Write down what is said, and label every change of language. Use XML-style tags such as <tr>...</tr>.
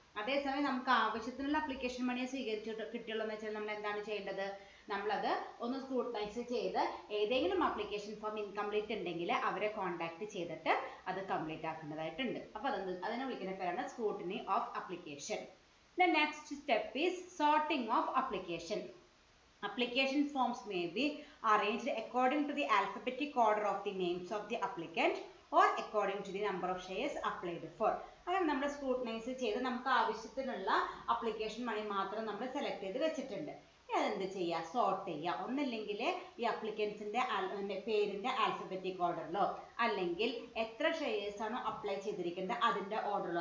<ml>അതേസമയം നമുക്ക് ആവശ്യത്തിനുള്ള അപ്ലിക്കേഷൻ മണിയെ സ്വീകരിച്ചിട്ട് കിട്ടിയുള്ളൂ എന്ന് വെച്ചാൽ നമ്മൾ എന്താണ് ചെയ്യേണ്ടത്, നമ്മളത് ഒന്ന് സ്ക്രൂട്ടനൈസ് ചെയ്ത് ഏതെങ്കിലും അപ്ലിക്കേഷൻ ഫോം ഇൻകംപ്ലീറ്റ് ഉണ്ടെങ്കിൽ അവരെ കോൺടാക്ട് ചെയ്തിട്ട് അത് കംപ്ലീറ്റ് ആക്കേണ്ടതായിട്ടുണ്ട്. അപ്പോൾ അതിനെ വിളിക്കുന്ന പേരാണ് scrutiny of application.</ml> <en>The next step is sorting of application. Application forms may be arranged according to the alphabetic order of the names of the applicant or according to the number of shares applied for.</en> <ml>അങ്ങനെ നമ്മൾ scrutinise ചെയ്ത് നമുക്ക് ആവശ്യത്തിനുള്ള application മണി മാത്രം നമ്മൾ select ചെയ്ത് വെച്ചിട്ടുണ്ട്. അതെന്ത് ചെയ്യുക, സോർട്ട് ചെയ്യുക. ഒന്നില്ലെങ്കിൽ ഈ അപ്ലിക്കൻസിൻ്റെ പേരിൻ്റെ ആൽഫബറ്റിക് ഓർഡറിലോ അല്ലെങ്കിൽ എത്ര ഷെയർസ് ആണോ അപ്ലൈ ചെയ്തിരിക്കുന്നത് അതിൻ്റെ ഓർഡറിലോ.</ml>